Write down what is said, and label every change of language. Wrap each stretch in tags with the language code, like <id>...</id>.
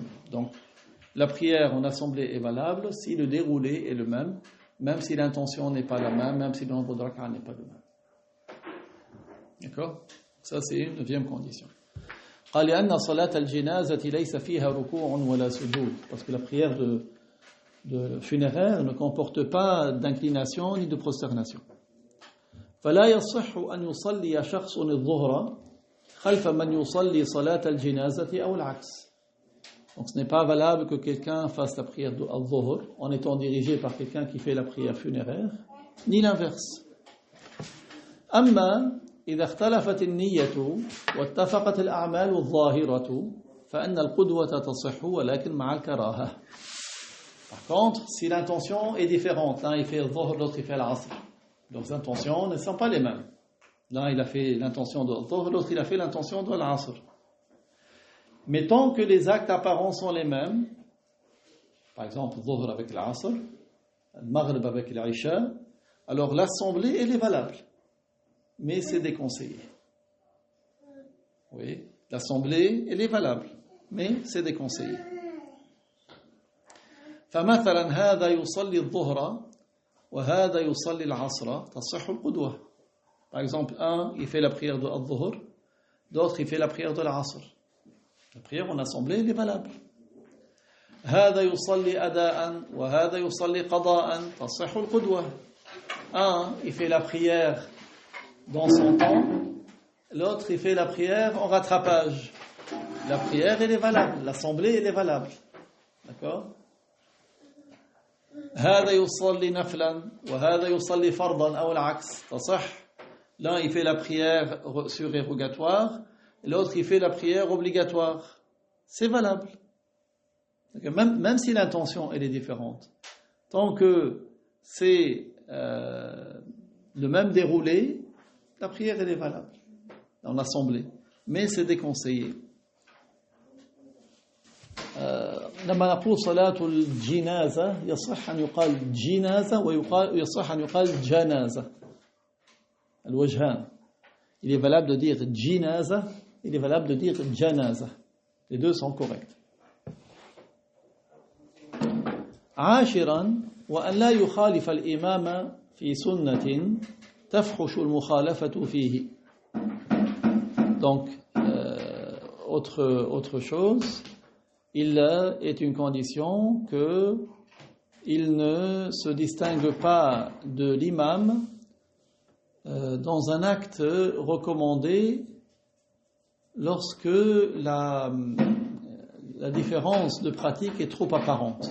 <fr>Donc, la prière en assemblée est valable si le déroulé est le même, même si l'intention n'est pas la même, même si le nombre de rak'a n'est pas le même. D'accord? Ça, c'est une 9e condition.</fr> <ar>قال لأن صلاة الجنازة ليس فيها ركوع ولا سجود,</ar> <fr>parce que la prière de funéraire ne comporte pas d'inclination ni de prosternation.</fr> <ar>فلا يصح أن يصلي شخص الظهر خلف من يصلي صلاة الجنازة أو العكس.</ar> <fr>Donc ce n'est pas valable que quelqu'un fasse la prière de al-Dhuhr en étant dirigé par quelqu'un qui fait la prière funéraire, ni l'inverse.</fr> <ar>أما إذا اختلفت النية واتفقت الأعمال الظاهرة فإن القدوة تصح ولكن مع الكراهة.</ar> <fr>Par contre, si l'intention est différente, l'un il fait al-Dhuhr, l'autre il fait l'Asr, donc les intentions ne sont pas les mêmes. L'un il a fait l'intention de al-Dhuhr, l'autre il a fait l'intention de l'Asr. Mais tant que les actes apparents sont les mêmes, par exemple al-Dhuhr avec l'Asr, al-Maghrib avec l'Isha, alors l'assemblée elle est valable. Mais c'est déconseillé. Oui, l'assemblée, elle est valable, mais c'est déconseillé.</fr> <ar>فمثلا هذا يصلي الظهر وهذا يصلي العصر تصح القدوة.</ar> <fr>Par exemple, un, il fait la prière de al-Dhuhr, l'autre, il fait la prière de l'Asr. La prière en assemblée, elle est valable.</fr> <ar>هذا يصلي أداء وهذا يصلي قضاء تصح القدوة.</ar> <fr>Un, il fait la prière dans son temps, l'autre il fait la prière en rattrapage. La prière elle est valable, l'assemblée elle est valable. D'accord?</fr> <ar>هذا يصلي نفلا وهذا يصلي فرضا أو العكس تصح.</ar> <fr>L'un il fait la prière surérogatoire, l'autre il fait la prière obligatoire. C'est valable. Même si l'intention elle est différente, tant que c'est le même déroulé, la prière elle est valable dans l'assemblée, mais c'est déconseillé.</fr> <ar>لما نقول صلاة الجنازة يصح أن يقال جنازة ويصح أن يقال جنازة. الوجهان.</ar> <fr>Il est valable de dire جنازة, il est valable de dire جنازة. Les deux sont corrects.</fr> <ar>عاشرا وأن لا يخالف الإمام في سنة تفحش المخالفة فيه.</ar> <fr>Donc, autre chose, il est une condition qu'il ne se distingue pas de l'imam dans un acte recommandé lorsque la différence de pratique est trop apparente.</fr>